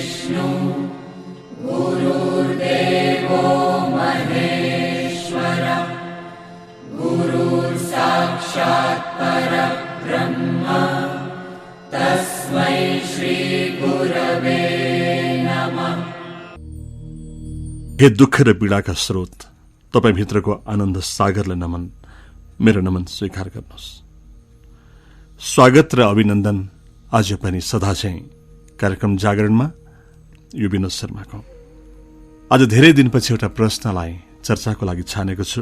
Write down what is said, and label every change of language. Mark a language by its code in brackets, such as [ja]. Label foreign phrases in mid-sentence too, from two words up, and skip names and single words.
[sa] गुरुर्देवो महेश्वर गुरुर्साक्षात् परब्रह्म तस्मै श्री गुरवे नमः। [ne] हे दुःख र पीडाका स्रोत, तपाईँ भित्रको आनन्द सागरलाई नमन, मेरो नमन स्वीकार गर्नुहोस्। स्वागत र अभिनन्दन आज पनि सदा चाहिँ कार्यक्रम जागरणमा यो विनोद शर्माको। आज धेरै दिनपछि एउटा प्रश्नलाई चर्चाको लागि छानेको छु।